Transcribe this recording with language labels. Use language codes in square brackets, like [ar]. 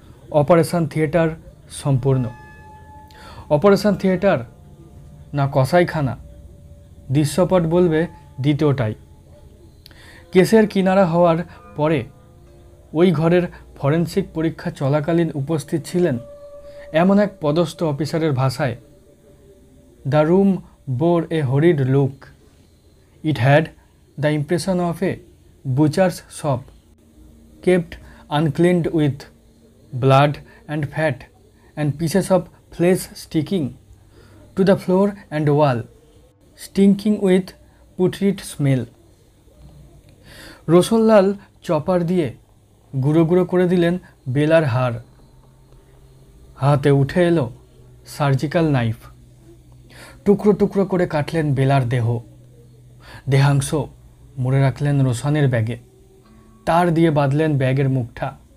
[bn] Operation theatre সম্পূর্ণ। Operation theatre না কসাইখানা, দৃশ্যপট বলবে দ্বিতীয়টাই। কেসের কিনারা হওয়ার পরে ওই ঘরের ফরেনসিক পরীক্ষা চলাকালীন উপস্থিত ছিলেন এমন এক পদস্থ অফিসারের ভাষায়, [en] The room bore a horrid look. It had the impression of a butcher's shop, kept uncleaned with blood and fat and pieces of flesh sticking to the floor and wall, stinking with putrid smell. [bn] রোশনলাল chopper দিয়ে গুঁড়ো গুঁড়ো করে দিলেন বেলার হাড়। হাতে উঠে এলো সার্জিক্যাল নাইফ। টুকরো টুকরো করে কাটলেন বেলার দেহ। দেহাংশ মুড়ে রাখলেন রোশনের ব্যাগে। তার দিয়ে বাঁধলেন ব্যাগের মুখটা।